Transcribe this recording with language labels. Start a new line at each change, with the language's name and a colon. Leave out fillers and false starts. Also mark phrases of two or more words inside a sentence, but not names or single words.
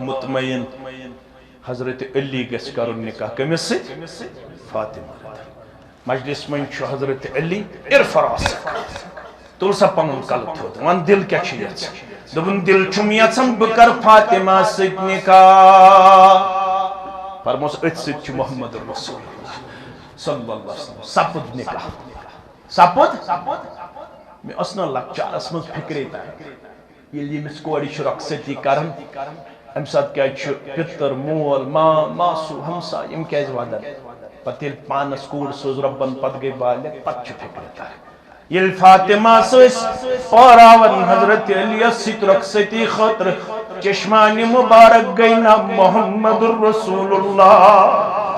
Kashmiri: مطمئن حضرت علی گس کرن نکاح کمس فاطمہ مجلس من چھُ حضرت علی ارفراسک تُل سا پنُن کلہٕ تھوٚد وَن دِل کیٛاہ چھُ یژھان دوٚپُن دِل چھُم یژھان بہٕ کَرٕ فاطمہ سۭتۍ نکاح فرموس أتھۍ سۭتۍ چھُ محمد رسول اللہ
Arabic: صلی اللہ علیہ
Kashmiri: وسلم سپُد نکاح سپُد مےٚ ٲس نہٕ لۄکچارس منٛز فِکرے تانۍ ییٚلہِ ییٚمِس کورِ چھُ رۄخصتی کران اَمہِ ساتہٕ کیٛازِ چھُ پِتٕر مول ماسوٗ ہمساے یِم کیٛازِ ودان پتہٕ ییٚلہِ پانس کوٗر سوز رۄبن پتہٕ گٔے بالغ پتہٕ چھُ فِکرِ تران ییٚلہِ فاطمہ ٲسۍ پٲراون حضرت علیَس سۭتۍ رۄخصتی خٲطرٕ چشمانہِ مُبارک گٔے نا محمد رسول اللہ